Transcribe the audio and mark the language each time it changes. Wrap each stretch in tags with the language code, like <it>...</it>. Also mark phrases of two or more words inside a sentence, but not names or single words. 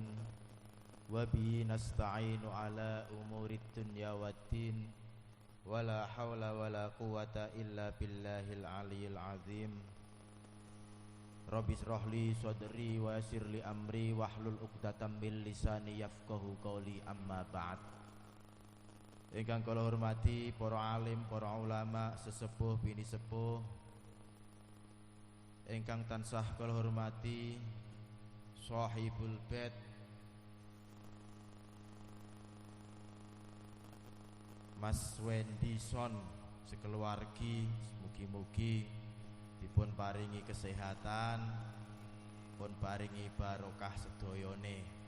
<ar>وبه نستعين على أمور الدنيا والدين. ولا حول ولا قوة إلا بالله العلي العظيم. رب اشرح لي صدري ويسر لي أمري واحلل عقدة من لساني يفقهوا قولي أما بعد.</ar> <jv>Ingkang kula hormati para alim, para ulama, sesepuh bini sepuh. Ingkang tansah kula hormati</jv> <ar>صاحب البيت</ar> <jv>Mas Wendy Son sekeluargi, mugi-mugi dipun paringi kesehatan, pun paringi barokah sedayane.</jv>